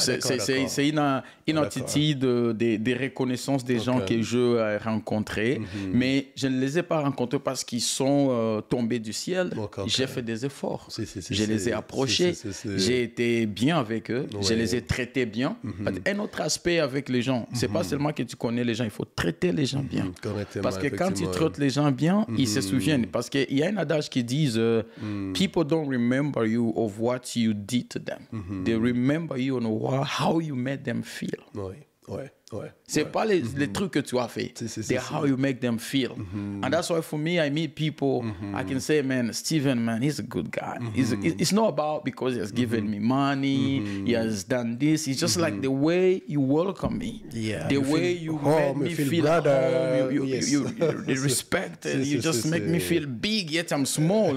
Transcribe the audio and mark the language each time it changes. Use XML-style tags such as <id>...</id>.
<fr>c'est une attitude de reconnaissance des gens que je rencontrais, mais je ne les ai pas rencontrés parce qu'ils sont tombés du ciel. J'ai fait des efforts. Je les ai approchés. J'ai été bien avec eux. Je les ai traités bien. Un autre aspect avec les gens, c'est pas seulement que tu connais les gens, il faut traiter les gens bien. Parce que quand tu traites les gens bien, ils se souviennent. Parce qu'il y a un adage qui disent</fr> <en>people don't remember you of what you did to them. They remember you on how you made them feel.</en> <fr>C'est pas les trucs que tu as fait. C'est</fr> <en>how you make them feel. And that's why for me, I meet people, I can say, man, Stephen, man, he's a good guy. It's not about because he has given me money, he has done this. It's just like the way you welcome me. The way you make me feel at home. You respect it. You just make me feel big, yet I'm small.</en>